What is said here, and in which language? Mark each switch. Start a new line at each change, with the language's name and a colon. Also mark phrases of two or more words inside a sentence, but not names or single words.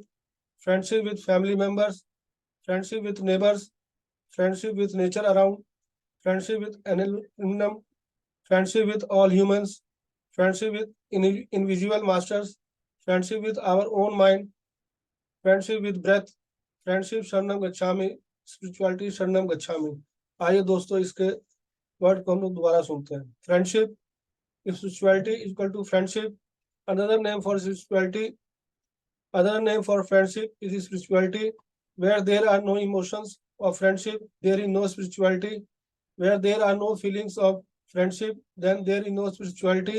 English: Friendship with family members, friendship with neighbors, friendship with nature around, friendship with animal, friendship with all humans, friendship with invisible masters, friendship with our own mind, friendship with breath, friendship
Pali: शरणम गच्छामि,
English: spirituality
Pali: शरणम गच्छामि।
Hindi: आइए दोस्तों, इसके वर्ड को हम लोग दोबारा सुनते हैं।
English: फ्रेंडशिप, spirituality is equal to friendship. Another name for spirituality, other name for friendship is spirituality. Where there are no emotions of friendship, there is no spirituality. Where there are no feelings of friendship, then there is no spirituality.